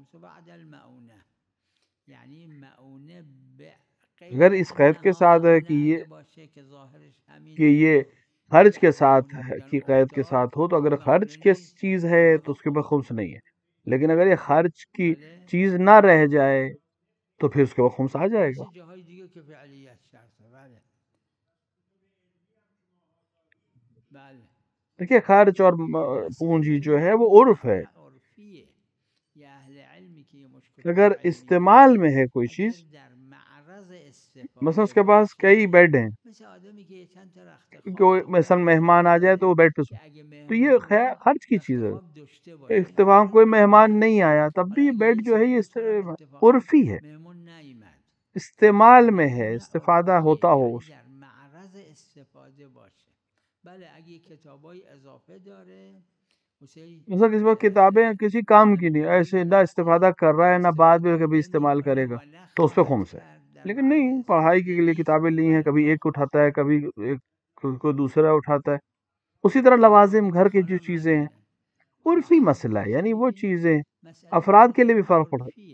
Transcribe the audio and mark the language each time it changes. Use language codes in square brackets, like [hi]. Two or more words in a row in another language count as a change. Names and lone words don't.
[ur] اگر اس قید کے ساتھ ہے کہ یہ خرچ کے ساتھ ہے، کہ قید کے ساتھ ہو، تو اگر خرچ کی چیز ہے تو اس کے اوپر خمس نہیں ہے. لیکن اگر یہ خرچ کی چیز نہ رہ جائے تو پھر اس کے بعد خمس آ جائے گا. [fa] جاهای دیگه که فعلیت شرطه. بله بله [ur] دیکھیے خرچ اور پونجی جو ہے وہ عرف ہے. [fa] عرفیه. یه اهل علمی که یه مشکل [ur] اگر استعمال میں ہے کوئی چیز، [fa] در معرض استفاده [ur] مثلا اس کے پاس کئی بیڈ ہیں، [fa] مثل آدمی که یه چند تا رخت [ur] کوئی مثلا مہمان آ جائے تو وہ بیڈ پہ سو، تو یہ خرچ کی چیز ہے. اتفاق کوئی مہمان نہیں آیا تب بھی یہ بیڈ جو ہے یہ عرفی ہے، [fa] مهمون نیامد [ur] استعمال میں ہے، استفادہ ہوتا ہو. [fa] در معرض استفاده باشه. بله اگه کتابای اضافه داره [ur] مثلا کسی وقت کتابیں کسی کام کی نہیں، ایسے نہ استفادہ کر رہا ہے نہ بعد میں کبھی استعمال کرے گا تو اس پہ خمس ہے. لیکن نہیں، پڑھائی کے لیے کتابیں لی ہیں، کبھی ایک اٹھاتا ہے، کبھی کوئی دوسرا اٹھاتا ہے. اسی طرح لوازم گھر کی جو چیزیں ہیں عرفی مسئلہ ہے، یعنی وہ چیزیں افراد کے لیے بھی فرق پڑتا ہے.